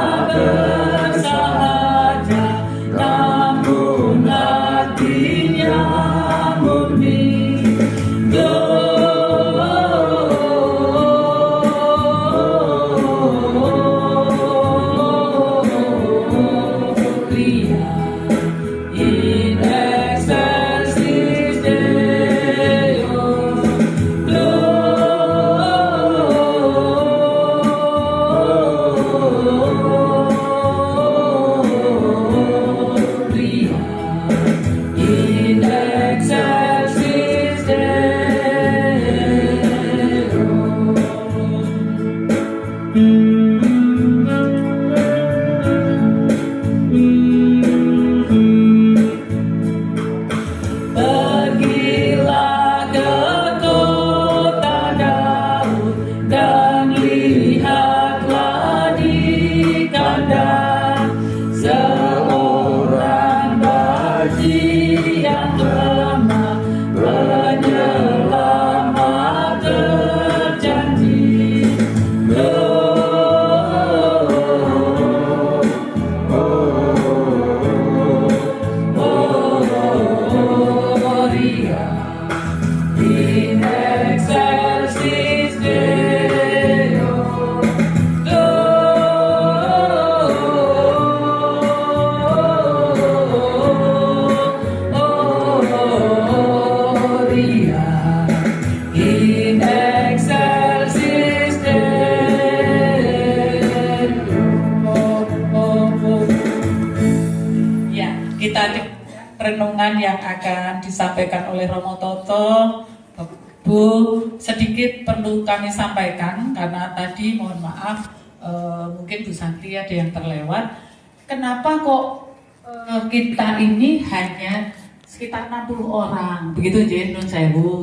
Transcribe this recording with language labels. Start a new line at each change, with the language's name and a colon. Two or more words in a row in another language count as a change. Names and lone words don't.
Indonesian: bersahaja namun hatinya murni.
Latin: In excelsis Deo, Gloria, in excelsis
Indonesian: Pergilah ke kota Daud dan lihatlah di kandang seorang bayi yang lemah penyelamat terjanji.
Latin: Gloria in excelsis Deo, Gloria in excelsis Deo.
Indonesian: Ya, kita renungan yang akan disampaikan oleh Romo Toto. Bu, sedikit perlu kami sampaikan karena tadi mohon maaf mungkin Bu Santi ada yang terlewat. Kenapa kok kita ini hanya sekitar 60 orang, begitu Nun Sewu.